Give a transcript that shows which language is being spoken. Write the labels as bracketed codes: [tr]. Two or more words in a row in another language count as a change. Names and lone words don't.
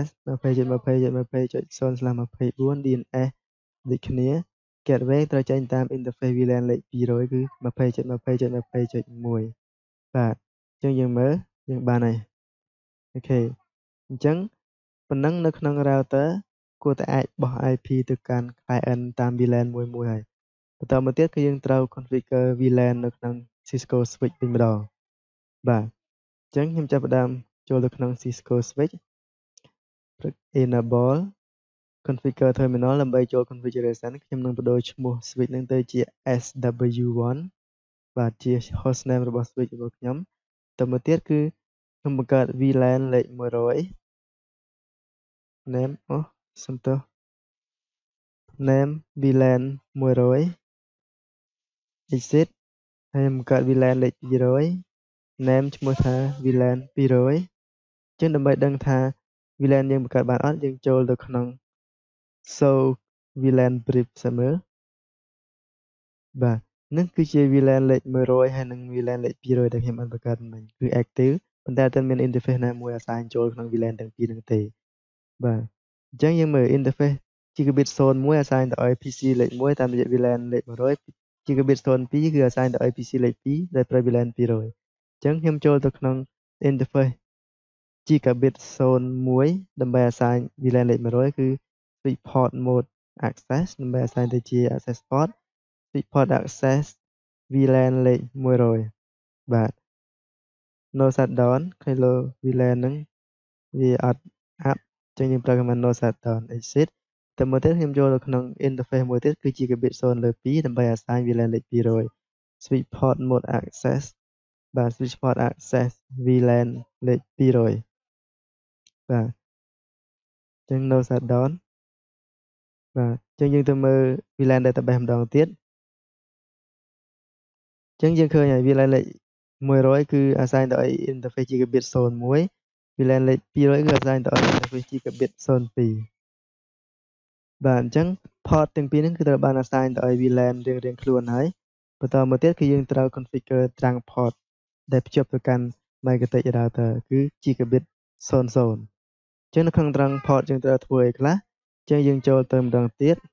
[km] 20.20.20.0/24 DNS ដូចគ្នា gateway ត្រូវចេញតាម [en] interface VLAN [km] លេខ200គឺ 20.20.20.1 បាទអញ្ចឹងយើងមើលយើងបានហើយអូខេអ ញ្ចឹងប៉ុណ្ណឹងនៅក្នុង router គួរតែអាចបោះ IP ទៅកាន់ client តាម VLAN មួយហើយ បន្តមកទៀតគឺយើងត្រូវ [en] configure VLAN [km] នៅក្នុង [en] Cisco switch [km] វិញម្ដងបាទអញ្ចឹងខ្ញុំចាប់ផ្ដើមចូលទៅក្នុង [en] Cisco switch enable configure terminal [km] ដើម្បីចូល configuration ខ្ញុំនឹងបដូរឈ្មោះ switch នឹងទៅជា SW1 បាទជា hostname របស់ switch របស់ខ្ញុំតទៅមកទៀតគឺខ្ញុំបង្កើត VLAN លេខ100 name សំទោស [en] name VLAN 100 exit [km] ហើយខ្ញុំបង្កើត VLAN លេខ200 name ឈ្មោះថា [en] VLAN 200 [km] ចឹងដើម្បីដឹងថា VLAN យើងបង្កើតបានអត់យើងចូលទៅក្នុង [en] show VLAN brief [km] សិនមើលបាទនឹងគឺជា VLAN លេខ100ហើយនិង VLAN លេខ 200ដែលខ្ញុំបានបង្កើតមិញគឺ active ប៉ុន្តែអត់ទាន់មាន interface ណាមួយ assign ចូលក្នុង VLAN ទាំងពីរហ្នឹងទេបាទអញ្ចឹងយើងមើល [en] interface gigabit 01 assign [km] ទៅឲ្យ PC លេខ 1តាមរយៈ VLAN លេខ100 [en] gigabit 02 [km] គឺ assign ទៅឲ្យ PC លេខ2ដោយប្រើ [en] VLAN 200 [km] អញ្ចឹងខ្ញុំចូលទៅក្នុង [en] interface gigabit 01 [km] ដើម្បី assign VLAN លេខ100គឺ [en] switch port mode access [km] ដើម្បី assign ទៅជា [en] access port switch port access VLAN [km] លេខ100 បាទ [en] no shutdown [km] ឃើញលើ VLAN ហ្នឹងវាអត់អាប់អញ្ចឹងយើងប្រើ [en] command no shutdown exit [km] តែមកទៀតខ្ញុំចូលទៅក្នុង interface មួយទៀតគឺ [en] gigabit 0/2 [km] ដើម្បី [en] assign VLAN [km] លេខ200 [en] switch port mode access [km] បាទ [en] switch port access VLAN [km] លេខ200បាទអញ្ចឹង [en] no shutdown [km] បាទអញ្ចឹងយើងទៅមើល [en] VLAN database [km] ម្ដងទៀត អញ្ចឹងយើងឃើញហើយ VLAN លេខ100គឺ assign ទៅឲ្យ [en] interface gigabit 01 VLAN [km] លេខ200គឺ assign ទៅឲ្យ [en] interface gigabit 02 [km] បាទអញ្ចឹង port ទាំងពីរហ្នឹងគឺត្រូវបាន assign ទៅឲ្យ VLAN រៀងៗខ្លួនហើយបន្តមកទៀតគឺយើងត្រូវ configure ត្រាំង port ដែលភ្ជាប់ទៅកាន់ [en] magnetic router [km] គឺ [en] gigabit 00 [km] អញ្ចឹងនៅក្នុងត្រាំង port យើងត្រូវធ្វើអីខ្លះអញ្ចឹងយើងចូលទៅម្ដងទៀត